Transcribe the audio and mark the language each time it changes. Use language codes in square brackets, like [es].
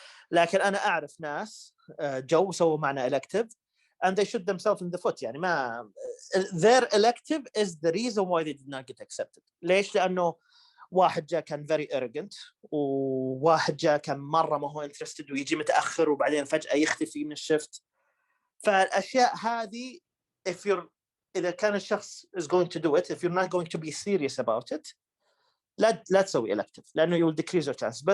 [ar] لكن أنا أعرف ناس جو سووا معنا [en] elective and they shoot themselves in the foot. [ar] يعني ما [en] their elective is the reason why they did not get accepted. [ar] ليش؟ لأنه واحد جاء كان [en] very arrogant [ar] وواحد جاء كان مرة ما هو interested ويجي متأخر وبعدين فجأة يختفي من الشفت. فالأشياء هذه إذا كان الشخص [en] is going to do it, if you're not going to be serious about it, [ar] لا تسوي [en] elective لأنه you will decrease your chance.